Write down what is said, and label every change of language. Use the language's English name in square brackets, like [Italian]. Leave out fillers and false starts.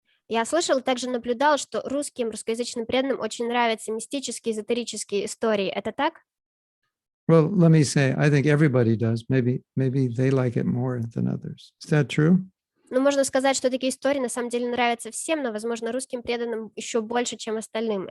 [Russian] Я слышала, также наблюдала, что русскоязычным преданным очень нравятся мистические, эзотерические истории. Это так? [English] Well, let me say, I think everybody does. Maybe they like it more than others. Is that true? [Russian] Ну, можно сказать, что такие истории на самом деле нравятся всем, но, возможно, русским преданным еще больше, чем остальным.